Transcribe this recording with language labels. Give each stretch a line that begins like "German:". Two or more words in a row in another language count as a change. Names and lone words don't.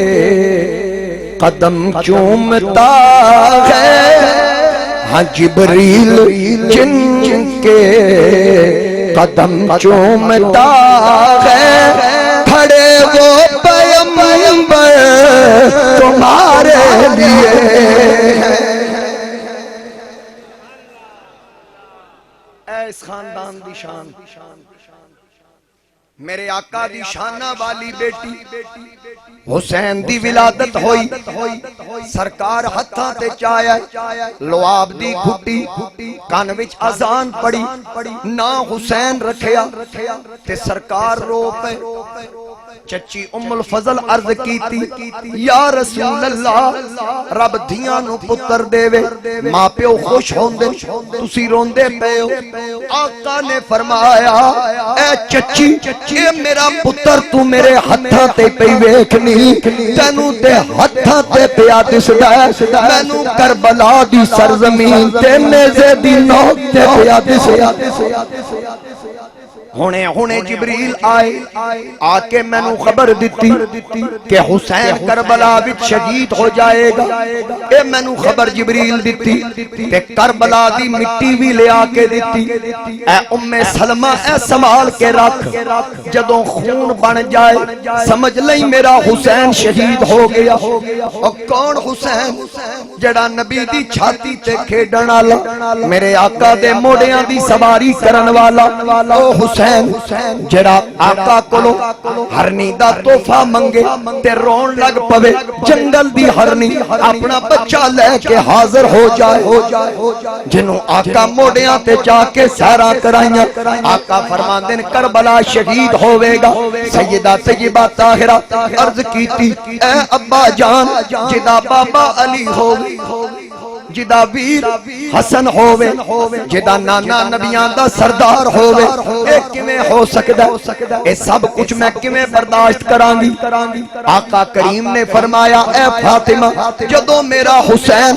Urdu: قدم چومتا ہے ہاں جبریل جن کے قدم چومتا ہے کھڑے وہ تمہارے لیے ہے۔
Punjabi: اس خاندان دی شان، میرے آقا دی شانہ والی بیٹی حسین دی ولادت ہوئی، سرکار ہتھاں تے چایا لواب دی گھٹی، کان وچ اذان پڑی، نا حسین رکھیا تے سرکار رو پے۔ چچی ام الفضل عرض کیتی
Arabic: یا رسول اللہ،
Punjabi: رب دھیاں نو پتر دے وے، ماں پیو خوش ہوندے، تسی روندے پے ہو۔ آقا نے فرمایا اے چچی، اے میرا پتر تو میرے ہتھاں تے پئی ویکھنی، تینوں تے ہتھاں تے پیا دسدا ہے، مینوں کربلا دی سرزمین تے نیزے دی نوک تے پیا دسدا۔ ہونے جبریل آئے، آکے میں نو خبر دیتی کہ حسین کربلا وچ
Urdu: شہید ہو جائے گا۔
Punjabi: اے میں نو خبر جبریل دیتی کہ کربلا دی مٹی بھی لے آکے دیتی، اے ام سلمہ اے سنبھال کے رکھ، جدوں خون بن جائے سمجھ لئی میرا حسین شہید ہو گیا۔ اور کون حسین؟ جڑا نبی دی چھاتی تے کھیڈن والا، میرے آقا دے موڑیاں دی سواری کرن والا، او حسین جڑا آقا کولو ہرنی دا تحفہ منگے تے رون لگ پوے، جنگل دی ہرنی اپنا بچہ لے کے حاضر ہو جائے، جنوں آقا موڑیاں تے جا کے سیراں کرائیاں، آقا فرماندے نے کربلا شہید ہوے گا۔ سیدہ طیبہ طاہرہ عرض کیتی اے ابا جان، جدا بابا علی ہووے، جدا ویر حسن ہووے، جدا نانا نبیاں دا سردار ہووے، اے کیویں ہو سکدا؟ اے سب کچھ میں کیویں برداشت کراں گی؟ آقا کریم نے فرمایا اے فاطمہ، جدوں میرا حسین